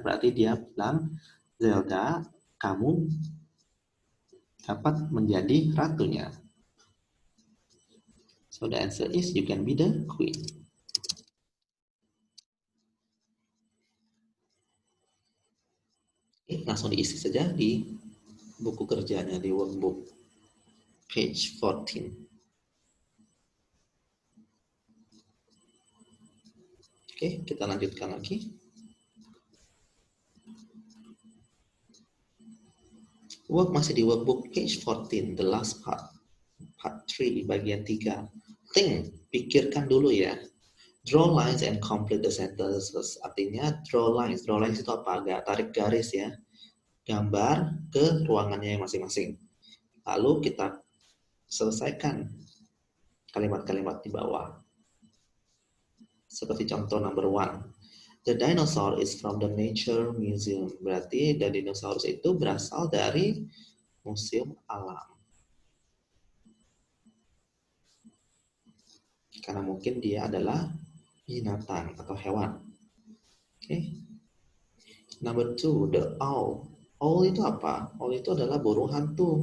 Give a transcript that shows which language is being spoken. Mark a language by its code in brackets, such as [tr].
[id] Berarti dia bilang, Zelda, kamu dapat menjadi ratunya. [en] So the answer is you can be the queen. [id] Oke, langsung diisi saja di buku kerjanya di workbook page 14. Oke, kita lanjutkan lagi. [en] Work [id] masih di [en] workbook page 14, the last part. Part 3, [id] bagian 3. Think, pikirkan dulu ya. [en] Draw lines and complete the sentences. [id] Artinya draw lines. Draw lines itu apa? Agak tarik garis ya. Gambar ke ruangannya masing-masing. Lalu kita selesaikan kalimat-kalimat di bawah. Seperti contoh number 1. [en] The dinosaur is from the Nature Museum. [id] Berarti the dinosaurus itu berasal dari museum alam. Karena mungkin dia adalah binatang atau hewan. Oke. [en] Number 2, the owl. [id] Owl itu apa? Owl itu adalah burung hantu.